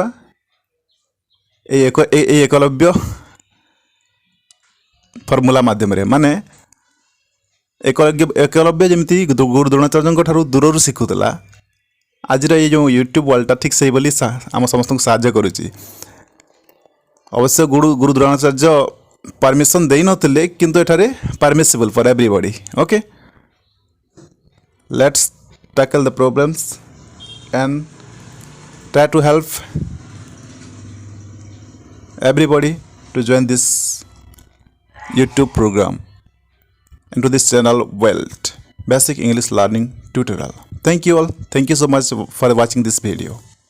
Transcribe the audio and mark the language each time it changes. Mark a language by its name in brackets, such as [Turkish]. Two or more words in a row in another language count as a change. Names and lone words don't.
[Odia] ଏଇ ଏକଲବ୍ୟ ଫର୍ମୁଲା ମାଧ୍ୟମରେ, ମାନେ ଏକଲବ୍ୟ ଯେମିତି ଗୁରୁ ଦ୍ରୋଣାଚାର୍ଯ୍ୟଙ୍କ ଠାରୁ ଦୂରରୁ ଶିଖୁଥିଲା, ଆଜିର ଏଇ ଯେଉଁ ୟୁଟ୍ୟୁବ୍ ୱାର୍ଲଡଟା ଠିକ୍ ସେଇଭଳି ଆମ ସମସ୍ତଙ୍କୁ ସାହାଯ୍ୟ କରୁଛି। ଅବଶ୍ୟ ଗୁରୁ ଦ୍ରୋଣାଚାର୍ଯ୍ୟ ପରମିସନ୍ ଦେଇନଥିଲେ, କିନ୍ତୁ ଏଠାରେ [English] permissible for everybody. Okay, let's tackle the problems and try to help everybody to join this YouTube program into this channel Wealth Basic English Learning Tutorial. Thank you all. Thank you so much for watching this video.